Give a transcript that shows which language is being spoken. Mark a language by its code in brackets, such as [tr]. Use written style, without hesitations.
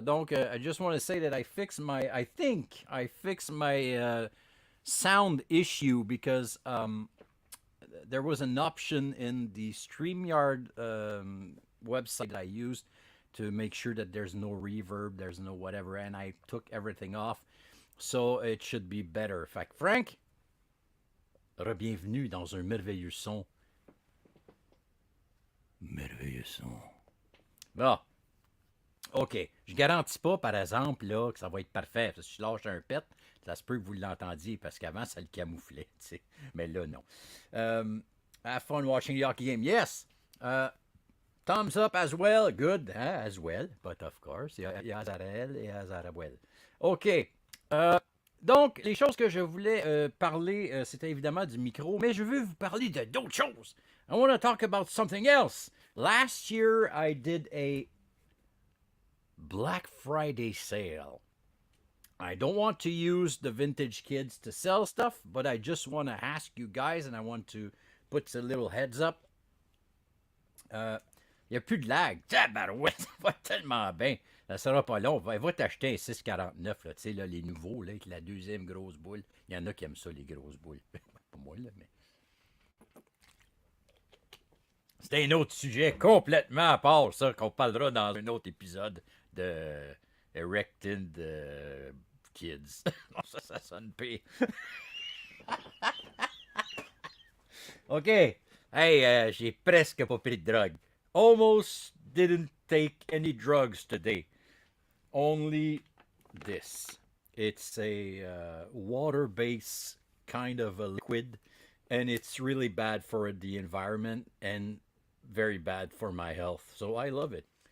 [en] Donc, I just want to say that I think I fixed my sound issue because there was an option in the StreamYard website that I used to make sure that there's no reverb, there's no whatever, and I took everything off. So, it should be better. [fr] Fait que Frank, re-bienvenue dans un merveilleux son. Merveilleux son. Bon. OK. Je garantis pas, par exemple, là, que ça va être parfait. Parce que si je lâche un pet, ça se peut que vous l'entendiez, parce qu'avant, ça le camouflait. T'sais. Mais là, non. [en] Have fun watching the hockey game. Yes. Thumbs up as well. Good. Hein? As well. But of course. [fr] Il y a Azarel et Azarabel. OK. Donc, les choses que je voulais parler, c'était évidemment du micro, mais je veux vous parler de d'autres choses. [en] I want to talk about something else. Last year, I did a Black Friday sale. I don't want to use the Vintage Kids to sell stuff, but I just want to ask you guys, and I want to put a little heads up. [fr] Il n'y a plus de lag. Tabarouette, ça va tellement bien. Ça sera pas long. Va t'acheter un 649, là, tu sais, là, les nouveaux, là, avec la deuxième grosse boule. Il y en a qui aiment ça, les grosses boules. Pas moi, là, mais... C'est un autre sujet complètement à part, ça, qu'on parlera dans un autre épisode de Erected Kids. Non, ça sonne pire. OK. Hey, j'ai presque pas pris de drogue. [en] Almost didn't take any drugs today. Only this. It's a water-based kind of a liquid, and it's really bad for the environment and very bad for my health. So I love it.